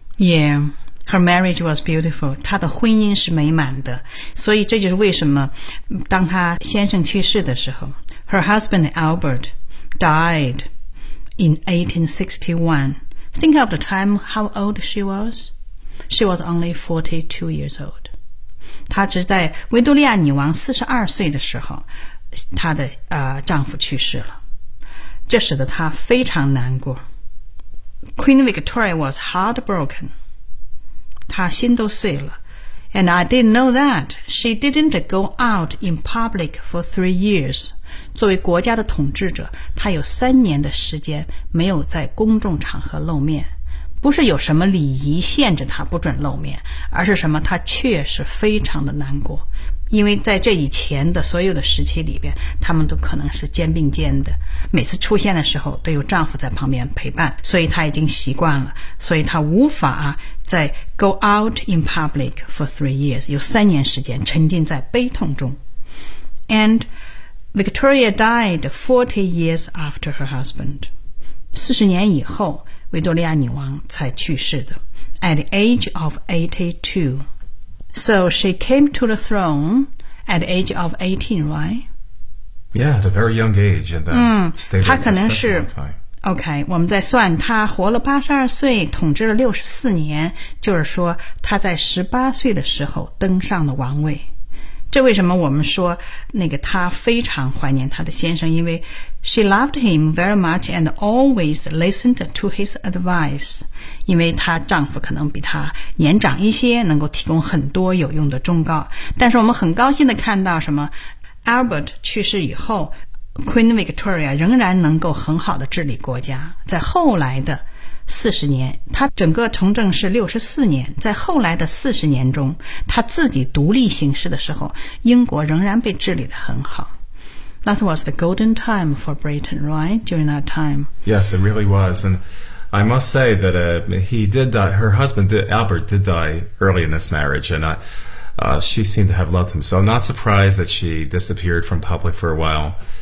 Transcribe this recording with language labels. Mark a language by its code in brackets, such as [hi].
[en] Yeah, her marriage was beautiful. [zh] 她的婚姻是美满的。所以这就是为什么当她先生去世的时候 , [en] her husband Albert died in 1861. Think of the time, how old she was. She was only 42 years old. [zh] 她只在维多利亚女王42岁的时候她的丈夫去世了，这使得她非常难过。 [en] Queen Victoria was heartbroken, [zh] 她心都碎了。 [en] And I didn't know that she didn't go out in public for 3 years. [zh] 作为国家的统治者，她有三年的时间没有在公众场合露面，不是有什么礼仪限制他不准露面，而是什么，他确实非常的难过，因为在这以前的所有的时期里边，他们都可能是肩并肩的，每次出现的时候都有丈夫在旁边陪伴，所以他已经习惯了，所以他无法再 [en] go out in public for 3 years, [zh] 有三年时间沉浸在悲痛中。 [en] And Victoria died 40 years after her husband. [zh] 40年以后维多利亚女王才去世的 [en] at the age of 82. So she came to the throne at the age of 18, right? Yeah, at a very young age. And then stayed there for a long time. [zh] OK, 我们再算她活了82岁，统治了64年，就是说她在18岁的时候登上了王位。这为什么我们说那个她非常怀念她的先生，因为 [en] she loved him very much and always listened to his advice, [zh] 因为她丈夫可能比她年长一些，能够提供很多有用的忠告。但是我们很高兴地看到什么， Albert 去世以后 Queen Victoria 仍然能够很好地治理国家。在后来的40年，她整个从政是64年，在后来的40年中，她自己独立行事的时候，英国仍然被治理得很好。 [en] That was the golden time for Britain, right? During that time. Yes, it really was. And I must say that he did die, her husband, Albert, did die early in this marriage, and she seemed to have loved him. So I'm not surprised that she disappeared from public for a while.